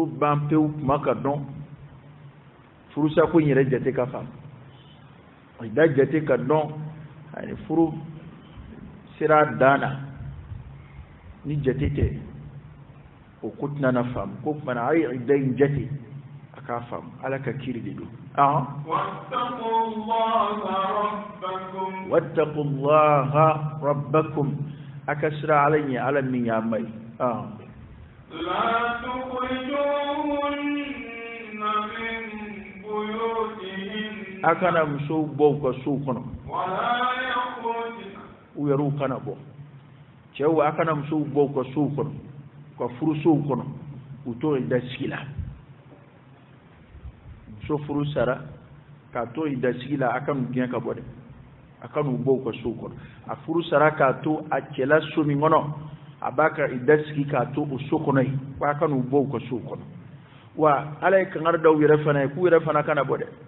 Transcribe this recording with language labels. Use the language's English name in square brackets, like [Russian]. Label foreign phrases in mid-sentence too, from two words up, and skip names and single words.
[Bambara] ban pewu kuma ka dɔn furusa ko in yɛrɛ jate ka faamu idda jate ka dɔn ani furu sira dan na ni jate tɛ o ko tɛna na faamu ko kumana a ye idda in jate a k'a faamu ala ka kiri de don [Arabic] واتقوا الله ربكم [Bambara] aka sira ala ɲɛ ala min y'a ma ye [Arabic] لا تخرجوهن من بيوتهن [Bambara] a kana musow bɔ u ka sow kɔnɔ [Arabic] ولا يخرجن [Bambara] u yɛrɛw kana bɔ cɛw a kana musow bɔ u ka sow kɔnɔ u ka furusow kɔnɔ u to idda sigi la muso furu sara k'a to idda sigi la a kanu gɛn ka bɔ dɛ a kanu bɔ u ka sow kɔnɔ a furu sara k'a to a cɛla so min kɔnɔ a b'a ka idda sigi k'a to o so kɔnɔ yen ko a kanu bɔ u ka sow kɔnɔ wa ala ye kangari da u yɛrɛ fana ye k'u yɛrɛ fana kana bɔ dɛ